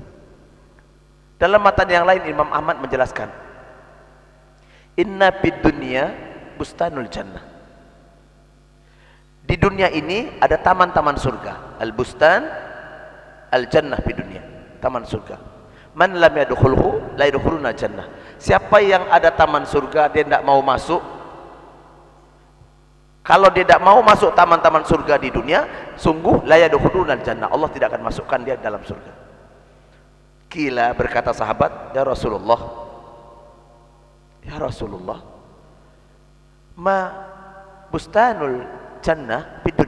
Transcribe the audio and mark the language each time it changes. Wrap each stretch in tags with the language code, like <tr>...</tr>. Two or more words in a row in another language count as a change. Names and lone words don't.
<id>Dalam matan yang lain Imam Ahmad menjelaskan,</id> <ar>إن في الدنيا بستان الجنة.</ar> <id>Di dunia ini ada taman-taman surga.</id> <ar>البستان الجنة</ar> <id>di dunia, taman surga.</id> <ar>من لم يدخله لا يدخلون الجنة.</ar> <id>Siapa yang ada taman surga dia tidak mau masuk. Kalau dia tidak mau masuk taman-taman surga di dunia, sungguh</id> <ar>لا يدخلون الجنة,</ar> <id>Allah tidak akan masukkan dia dalam surga. Kila, berkata sahabat,</id> <ar>يا رسول الله, ما بستان الجنة</ar> <id>di dunia.</id>